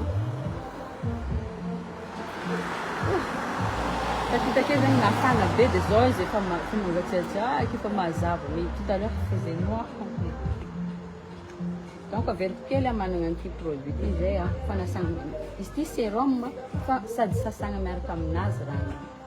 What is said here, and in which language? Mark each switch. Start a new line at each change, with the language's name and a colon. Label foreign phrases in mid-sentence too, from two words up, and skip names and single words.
Malagasy: Tatitake zany mafana be de zao izy efa mangatsiatsiaka efa mazava
French: mais tout à l'heure faisait noir complet donc
Malagasy: averiko kely managna an'ity produit ty zay fanasana izy ty sérum fa sady sasagna miaraka aminazy rano